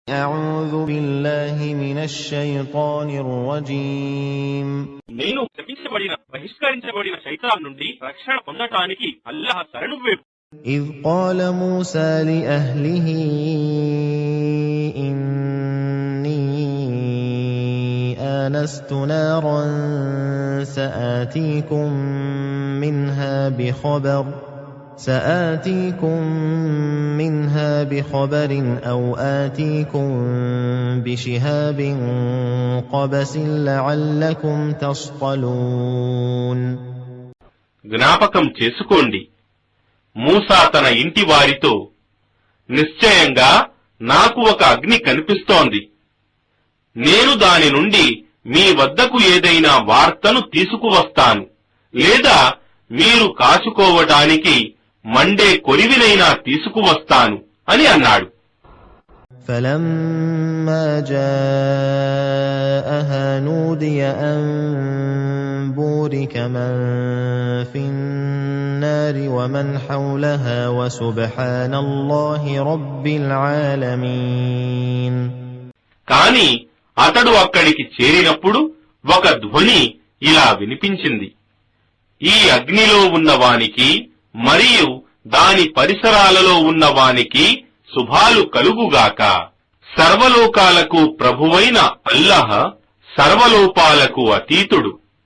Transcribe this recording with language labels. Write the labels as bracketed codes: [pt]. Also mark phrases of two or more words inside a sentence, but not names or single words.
[ar] أعوذ بالله من الشيطان الرجيم. [te] నేను శపించబడిన బహిష్కరించబడిన శైతాన్ నుండి రక్షణ పొందటానికి అల్లాహ్ శరణు వేడు. [ar] إذ قال موسى لأهله إني آنست نارا سآتيكم منها بخبر أو آتيكم بشهاب قبس لعلكم تصطلون. [te] జ్ఞాపకం చేసుకోండి, మూసా తన ఇంటి వారితో, నిశ్చయంగా నాకు ఒక అగ్ని కనిపిస్తోంది, నేను దాని నుండి మీ వద్దకు ఏదైనా వార్తను తీసుకువస్తాను, లేదా మీరు కాచుకోవటానికి మండే కొలివినైనా తీసుకువస్తాను అని అన్నాడు. [ar] فَلَمَّا جَاءَهَا نُودِيَ أَن بُورِكَ مَن فِي النَّارِ وَمَنْ حَوْلَهَا وَسُبْحَانَ اللَّهِ رَبِّ الْعَالَمِينَ. [te] కాని అతడు అక్కడికి చేరినప్పుడు ఒక ధ్వని ఇలా వినిపించింది, ఈ అగ్నిలో ఉన్నవానికి మరియు దాని పరిసరాలలో ఉన్నవానికి శుభాలు కలుగుగాక. సర్వలోకాలకు ప్రభువైన అల్లాహ్ సర్వలోపాలకు అతీతుడు.